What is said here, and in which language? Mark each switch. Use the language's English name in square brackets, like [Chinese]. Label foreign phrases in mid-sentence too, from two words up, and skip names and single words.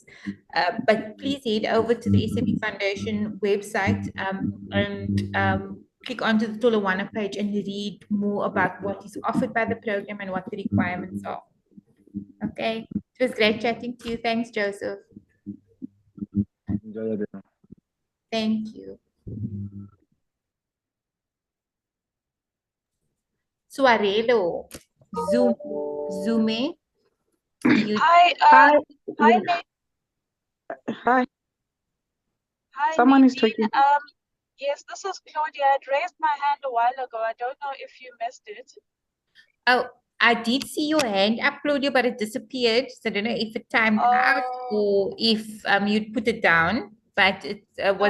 [English] But please head over to the SAB Foundation website and click onto the Tholoana page and read more about what is offered by the program and what the requirements are. Okay, it was great chatting to you. Thanks, Joseph. Enjoy your day. Thank you. Suarelo, Zume. Hi, Hi. hi, Yeah. Hi. hi, Someone is Nadine. talking. Yes, this is Claudia. I raised my hand a while ago. I don't know if you missed it. Oh, I did see your hand up, Claudia, but it disappeared. So I don't know if it timed out or if you'd put it down, but it No, wasn't